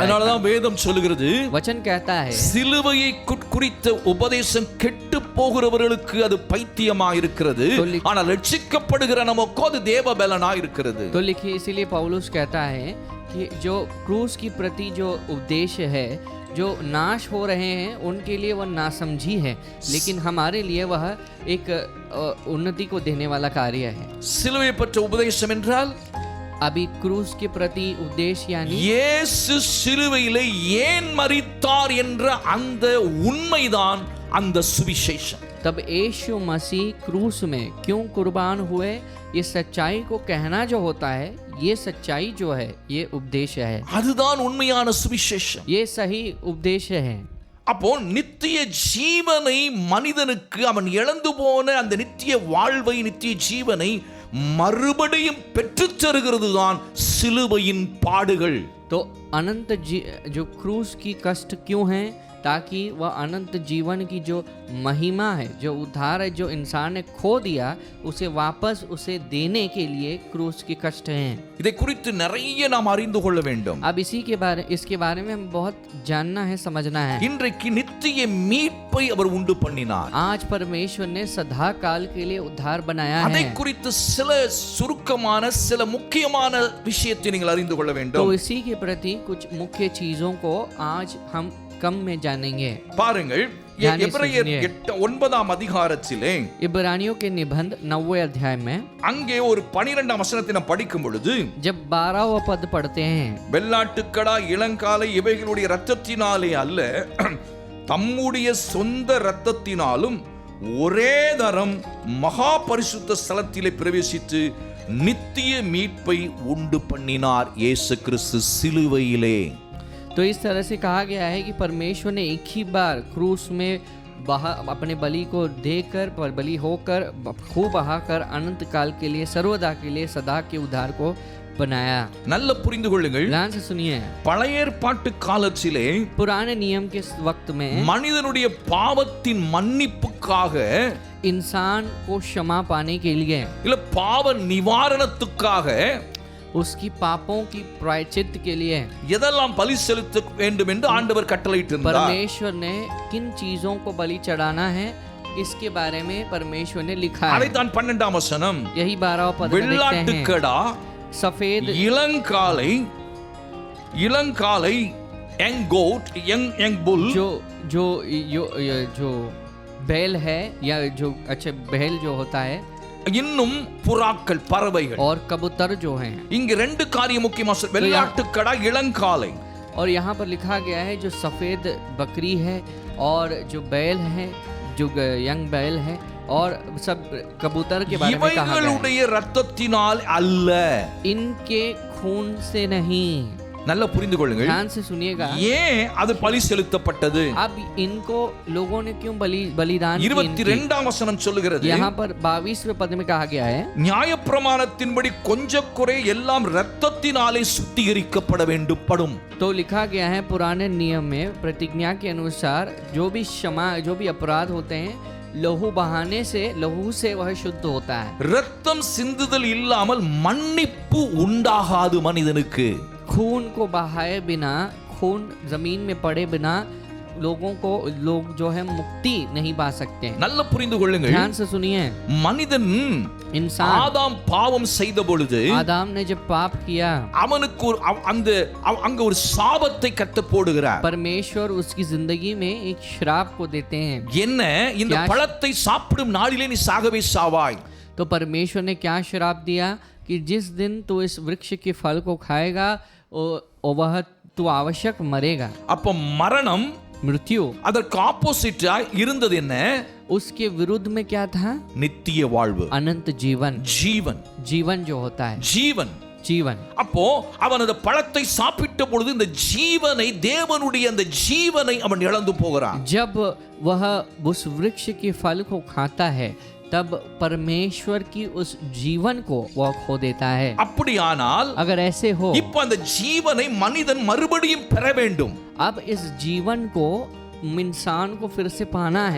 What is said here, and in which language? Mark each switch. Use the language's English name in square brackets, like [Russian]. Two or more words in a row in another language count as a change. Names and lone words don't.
[Tamil] அதனாலதான் வேதம் சொல்லுகிறது, [Hindi] वचन कहता है, [Tamil] சிலுவையை குறித்த உபதேசம் கெட்டு போகிறவர்களுக்கு அது பைத்தியமா இருக்கிறது, ஆனால் ரட்சிக்கப்படுகிற நமக்கு அது தேவபலனா இருக்கிறது. [Hindi] तो लिखिए, इसीलिए पौलुस कहता है कि जो क्रूस की प्रति जो उपदेश है, जो नाश हो रहे हैं उनके लिए वह नासमझी है, लेकिन हमारे लिए वह एक उन्नति को देने वाला कार्य है। [Tamil] சிலுவை பற்ற உபதேசம் என்றால் [Hindi] अभी क्रूस के प्रति उपदेश यानी [Tamil] இயேசு சிலுவையிலே ஏன் மரித்தார் என்ற அந்த உண்மைதான் அந்த சுவிசேஷம். [Hindi] तब यीशु मसीह क्रूस में क्यों कुर्बान हुए, ये सच्चाई को कहना जो होता है, ये सच्चाई जो है, ये उपदेश है, [Tamil] அதுதான் உண்மையான சுவிசேஷம். [Hindi] ये सही उपदेश है। [Tamil] அப்போ நித்திய ஜீவனை மனிதனுக்கு அவன் இழந்து போன அந்த நித்திய வாழ்வை, நித்திய ஜீவனை மறுபடியும் பெற்றுத் தருகிறது தான் சிலுவையின் பாடுகள். [Hindi] तो अनंत जो क्रूस की कष्ट क्यों हैं, ताकि वह अनंत जीवन की जो महिमा है, जो उद्धार है, जो इंसान ने खो दिया, उसे वापस उसे देने के लिए क्रूस के कष्ट हैं। [Tamil] இதை குறித்து நிறைய நாம் அறிந்து கொள்ள வேண்டும். [Hindi] अब इसके बारे में हम बहुत जानना है, समझना है। [Tamil] இன்றைக்கு நித்திய மீட்பை அவர் உண்டு பண்ணினார். [Hindi] आज परमेश्वर ने सदा काल के लिए उद्धार बनाया [Tamil] அதை [Hindi] है। [Tamil] குறித்து சில சுருக்கமான சில முக்கியமான விஷயத்தை நீங்கள் அறிந்து கொள்ள [Hindi] तो [Tamil] வேண்டும். [Hindi] इसी के प्रति कुछ मुख्य चीजों को आज हम कम में जानेंगे। [Tamil] பாருங்கள் [Hindi] ध्यान से [Tamil] எபிரேயர் [Hindi] सुनिए। [Tamil] 9ஆம் அதிகாரத்திலே [Hindi] इब्रानियों के निबंध 9वें अध्याय में [Tamil] அங்கே ஒரு 12ஆம் வசனத்தை நாம் படிக்கும் பொழுது [Hindi] जब 12वां पद पढ़ते हैं, [Tamil] வெள்ளாட்டுக்கடா இளங்காலை இவைகளுடைய இரத்தத்தினாலே அல்ல தம்முடைய சொந்த இரத்தத்தினாலும் ஒரே தரம் மகா பரிசுத்த ஸ்தலத்திலே பிரவேசித்து நித்திய மீட்பை உண்டு பண்ணினார் இயேசு கிறிஸ்து சிலுவையிலே। [Hindi] तो इस तरह से कहा गया है कि परमेश्वर ने एक ही बार क्रूस में अपने बलि को देकर बलि होकर खूब बहाकर अनंत काल के लिए सर्वदा के लिए सदा के उद्धार को बनाया। [Tamil] நல்ல புரிந்து கொள்ளுங்கள், [Hindi] ध्यान से सुनिए। [Tamil] பழைய ஏற்பாட்டு காலத்திலே [Hindi] पुराने नियम के वक्त में [Tamil] மனிதனுடைய பாவத்தின் மன்னிப்புக்காக [Hindi] इंसान को क्षमा पाने के लिए [Tamil] இல்ல பாவ நிவாரணத்துக்காக [Hindi] उसकी पापों की प्रायश्चित के लिए [Tamil] எதெல்லாம் பலி செலுத்த வேண்டும் என்று ஆண்டவர் கட்டளையிட்டிருந்தார்। [Hindi] परमेश्वर ने किन चीजों को बलि चढ़ाना है इसके बारे में परमेश्वर ने लिखा है। [Tamil] அதைத்தான் 12ஆம் வசனம் [Hindi] यही 12वां पद में देखते हैं। [Tamil] வெள்ளாட்டுக்கடா [Hindi] सफेद [Tamil] இளங்காலை [English] young goat young bull [Hindi] जो बैल है या जो अच्छा बैल जो होता है [Tamil] இன்னும் புறாக்கள் பறவைகள் [Hindi] और कबूतर जो हैं। [Tamil] இங்க ரெண்டு காரியம் முக்கியமா வெள்ளாட்டுக்கடா இளங்காலை [Hindi] और यहाँ पर लिखा गया है जो सफेद बकरी है और जो बैल है जो यंग बैल है और सब कबूतर के बारे में कहा गया है। [Tamil] இவைகளுடைய இரத்தத்தினால் அல்ல, [Hindi] इनके खून से नहीं। [Tamil] நல்ல புரிந்து கொள்ளுங்கள், [Hindi] ध्यान से सुनिएगा। [Tamil] ஏன் அது பலி செலுத்தப்பட்டது? [Hindi] अब इनको लोगों ने क्यों बलिदान किया? [Tamil] 22ஆம் வசனம் சொல்லுகிறது, [Hindi] यहाँ पर 22वें पद में कहा गया है [Tamil] நியாயப்பிரமாணத்தின்படி கொஞ்சம் குறை எல்லாம் இரத்தத்தினாலே சுத்திகரிக்கப்பட வேண்டும் படும்। [Hindi] तो लिखा गया है पुराने नियम में प्रतिज्ञा के अनुसार जो भी अपराध होते हैं लहू बहाने से लहू से वह शुद्ध होता है। [Tamil] ரத்தம் சிந்துதல் இல்லாமல் மன்னிப்பு உண்டாகாது மனிதனுக்கு। [Hindi] खून को बहाए बिना, खून जमीन में पड़े बिना लोग जो है मुक्ति नहीं पा सकते। [Tamil] நல்ல புரிந்து கொள்ளுங்கள், [Hindi] ध्यान से सुनिए। [Tamil] மனிதன் [Hindi] इंसान [Tamil] ஆதாம் பாவம் செய்த பொழுது [Hindi] आदम ने जब पाप किया [Tamil] அவனுக்கு அங்க ஒரு சாபத்தை கர்த்தர் போடுகிறார்। [Hindi] परमेश्वर उसकी जिंदगी में एक श्राप को देते हैं। [Tamil] என்ன, இந்த பழத்தை சாப்பிடும் நாளிலே நீ சாகவே சாவாய்। [Hindi] तो परमेश्वर ने क्या श्राप दिया कि जिस दिन तू इस वृक्ष के फल को खाएगा वह तू आवश्यक मरेगा। [Tamil] அப்ப மரணம் [Hindi] मृत्यु [Tamil] அதற்கு ஆப்போசிட்டா இருந்தது என்ன? [Hindi] उसके विरुद्ध में क्या था? [Tamil] நித்திய வாழ்வு, [Hindi] अनंत जीवन। जीवन जो होता है जीवन। [Tamil] அப்போ அவன் அந்த பழத்தை சாப்பிட்ட பொழுது இந்த ஜீவனை, தேவனுடைய அந்த ஜீவனை அவன் இழந்து போகிறான்। [Hindi] जब वह उस वृक्ष के फल को खाता है तब परमेश्वर की उस जीवन को वह खो देता है। [Tamil] அப்படியானால் [Hindi] अगर ऐसे हो, [Tamil] இப்போ அந்த ஜீவனை மனிதன் மறுபடியும் பெற வேண்டும்। [Hindi] अब इस जीवन को इंसान को फिर से पाना है।